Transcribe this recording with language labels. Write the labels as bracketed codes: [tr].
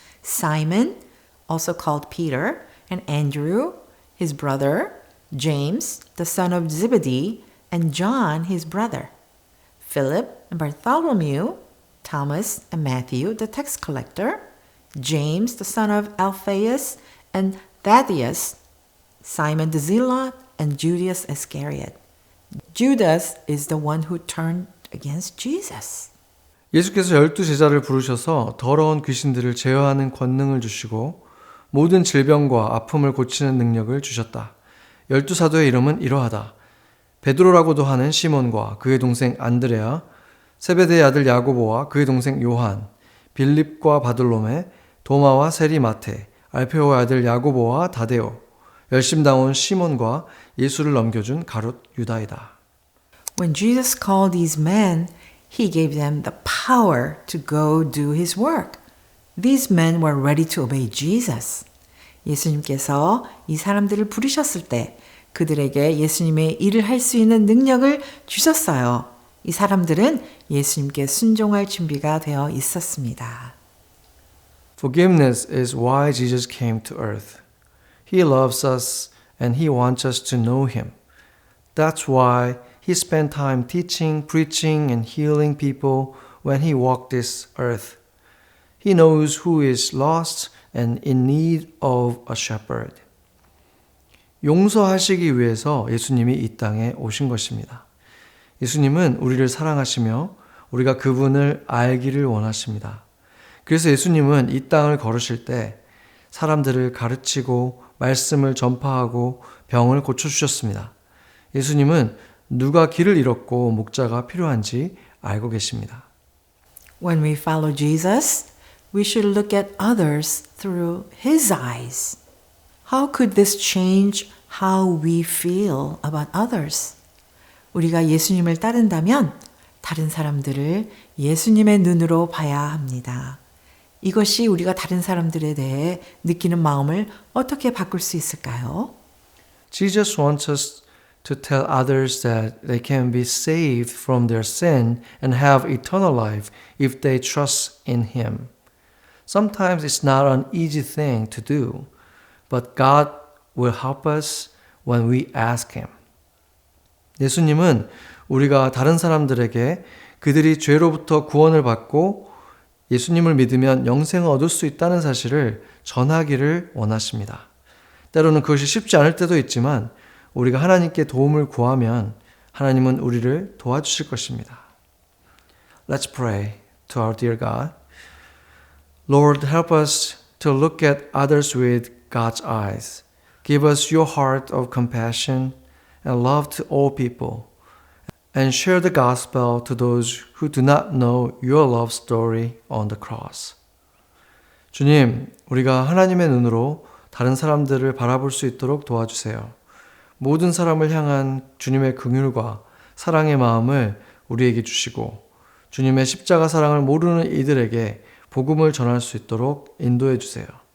[en] Simon, also called Peter, and Andrew, his brother, James, the son of Zebedee, and John, his brother, Philip and Bartholomew, Thomas and Matthew, the tax collector, James, the son of Alphaeus, and Thaddeus, Simon the Zealot, and Judas Iscariot. Judas is the one who turned against Jesus. [ko] 예수께서 12제자를 부르셔서 더러운 귀신들을 제어하는 권능을 주시고 모든 질병과 아픔을 고치는 능력을 주셨다. 12사도의 이름은 이러하다. 베드로라고도 하는 시몬과 그의 동생 안드레아, 세베대의 아들 야고보와 그의 동생 요한, 빌립과 바들로메, 도마와 세리마테, 알페오의 아들 야고보와 다데오, 열심당원 시몬과 예수를 넘겨준 가룟 유다이다. [en] When Jesus called these men, he gave them the power to go do his work. These men were ready to obey Jesus. [ko] 예수님께서 이 사람들을 부르셨을 때 그들에게 예수님의 일을 할 수 있는 능력을 주셨어요. 이 사람들은 예수님께 순종할 준비가 되어 있었습니다. [en] Forgiveness is why Jesus came to earth. He loves us and he wants us to know him. That's why he spent time teaching, preaching, and healing people when he walked this earth. He knows who is lost and in need of a shepherd. [ko] 용서하시기 위해서 예수님이 이 땅에 오신 것입니다. 예수님은 우리를 사랑하시며 우리가 그분을 알기를 원하십니다. 그래서 예수님은 이 땅을 걸으실 때 사람들을 가르치고 말씀을 전파하고 병을 고쳐주셨습니다. 예수님은 누가 길을 잃었고 목자가 필요한지 알고 계십니다. [en] When we follow Jesus, we should look at others through his eyes. How could this change how we feel about others? [ko] 우리가 예수님을 따른다면 다른 사람들을 예수님의 눈으로 봐야 합니다. 이것이 우리가 다른 사람들에 대해 느끼는 마음을 어떻게 바꿀 수 있을까요? [en] Jesus wants us to tell others that they can be saved from their sin and have eternal life if they trust in him. Sometimes it's not an easy thing to do, but God will help us when we ask him. [ko] 예수님은 우리가 다른 사람들에게 그들이 죄로부터 구원을 받고 예수님을 믿으면 영생을 얻을 수 있다는 사실을 전하기를 원하십니다. 때로는 그것이 쉽지 않을 때도 있지만 우리가 하나님께 도움을 구하면 하나님은 우리를 도와주실 것입니다. [en] Let's pray to our dear God. Lord, help us to look at others with God's eyes. Give us your heart of compassion and love to all people. And share the gospel to those who do not know your love story on the cross. [ko] 주님, 우리가 하나님의 눈으로 다른 사람들을 바라볼 수 있도록 도와주세요. 모든 사람을 향한 주님의 긍휼과 사랑의 마음을 우리에게 주시고 주님의 십자가 사랑을 모르는 이들에게 복음을 전할 수 있도록 인도해 주세요.